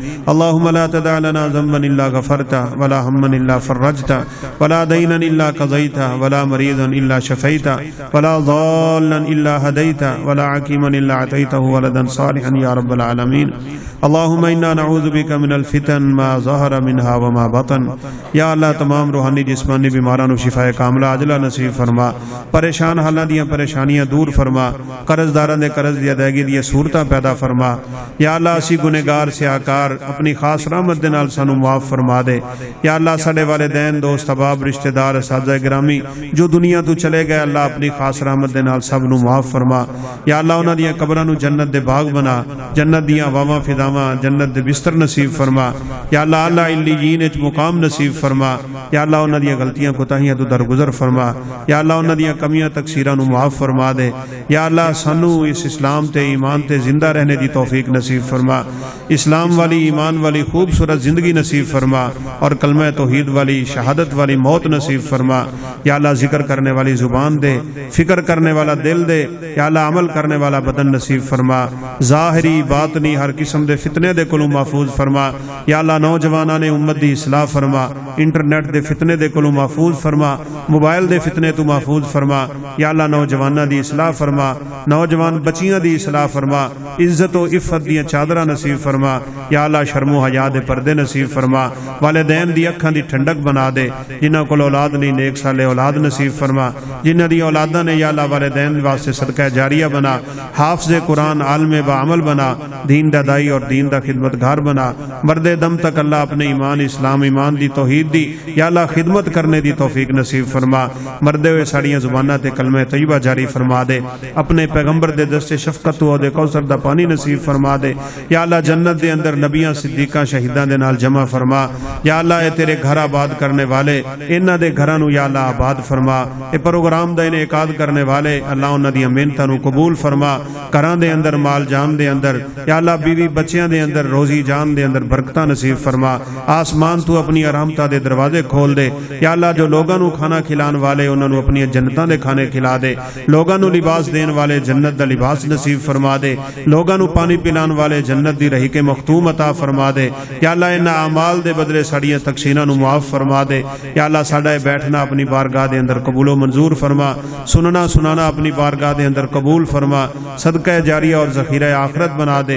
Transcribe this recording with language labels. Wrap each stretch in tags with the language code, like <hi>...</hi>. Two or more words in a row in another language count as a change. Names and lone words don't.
<ar>اللهم لا تدع لنا ذنبا الا غفرته ولا هما الا فرجته ولا دينا الا قضيته ولا مريضا الا شفيته ولا ضالا الا هديته ولا عقيما الا عطيته ولدا صالحا يا رب العالمين. اللهم انا نعوذ بك من الفتن ما ظهر منها وما بطن.</ar> <ur>یا اللہ تمام روحانی جسمانی بیماروں شفا کاملہ عاجلہ نصیب فرما.</ur> <pa>پریشان حالاں دیاں پریشانیاں دور فرما. قرض داراں دے قرض دی ادائیگی دی صورتاں پیدا فرما. یا اللہ اسی گنہگار سیاکار اپنی خاص رحمت دے نال سانو معاف فرما دے. یا اللہ ساڈے والدین دوست احباب رشتہ دار اساتذہ گرامی جو دنیا تو چلے گئے اللہ اپنی خاص رحمت دے نال سب نو معاف فرما. یا اللہ انہاں دیاں قبراں نو جنت دے باغ بنا. جنت دیاں واواں فضاواں جنت دے بستر نصیب فرما. یا اللہ اعلی علیین وچ مقام نصیب فرما. یا اللہ انہاں دیاں غلطیاں کوتاہیاں تو درگزر فرما. یا اللہ انہاں دیاں کمیاں تقصیراں نو معاف فرما دے. یا اللہ سانو اس اسلام تے ایمان تے زندہ رہنے دی توفیق نصیب فرما. اسلام والی ایمان والی خوبصورت زندگی نصیب فرما اور کلمہ توحید والی شہادت والی موت نصیب فرما. یا اللہ ذکر کرنے والی زبان دے، فکر کرنے والا دل دے. یا اللہ عمل کرنے والا بدن نصیب فرما. ظاہری باطنی ہر قسم دے فتنے دے کولوں محفوظ فرما. یا اللہ نوجواناں نے امت دی اصلاح فرما. فرما, انٹرنیٹ دے فتنے دے کولوں محفوظ فرما, موبائل دے فتنے تو محفوظ فرما. یا اللہ نوجواناں دی اصلاح فرما, نوجوان بچیاں دی اصلاح فرما, عزت و عفت دیاں چادراں نصیب فرما. یا اللہ شرم و حیا دے پردے نصیب فرما, والدین دی اکھاں دی ٹھنڈک بنا دے, جنہاں کول اولاد نہیں نیک صالح اولاد نصیب فرما, جنہاں دی اولاداں نے یا اللہ والدین واسطے صدقہ جاریہ بنا, حافظ قرآن عالم بعمل بنا, دین دا دائی اور دین دا خدمتگار بنا. مرد دم تک اللہ اپنے ایمان اسلام ایمان دی توحید دی یا اللہ خدمت کرنے دی توفیق نصیب فرما. مردے ہوئے ساڑیاں زباناں تے کلمہ طیبہ جاری فرما دے, اپنے پیغمبر دے دست شفقت و دے کوثر دا پانی نصیب فرما دے. یا اللہ جنت دے اندر نبیاں صدیقاں شہیداں دے نال جمع فرما. یا اللہ اے تیرے گھر آباد کرنے والے انہاں دے گھراں نو یا اللہ آباد فرما. اے پروگرام دا انعقاد کرنے والے اللہ انہاں دی محنتاں نو قبول فرما. گھراں دے اندر مال جان دے اندر یا اللہ بیوی بچیاں دے اندر روزی جان دے اندر برکتاں نصیب فرما. آسمان تو اپنی رحمتاں دے دروازے کھول دے. یا اللہ جو لوگاں نو کھانا کھلان والے انہاں نو اپنی جنتاں دے کھانے کھلا دے, لوگاں نو لباس دین والے جنت دا لباس نصیب فرما دے, لوگاں نو پانی پلان والے جنت دی رحیق مختوم عطا فرما دے. یا اللہ انہاں اعمال دے بدلے ساڑیاں تقسیراں نو معاف فرما دے. یا اللہ ساڈا بیٹھنا اپنی بارگاہ دے اندر قبول و منظور فرما, سننا سنانا اپنی بارگاہ دے اندر قبول فرما, صدقہ جاریہ اور ذخیرہ آخرت بنا دے.</pa>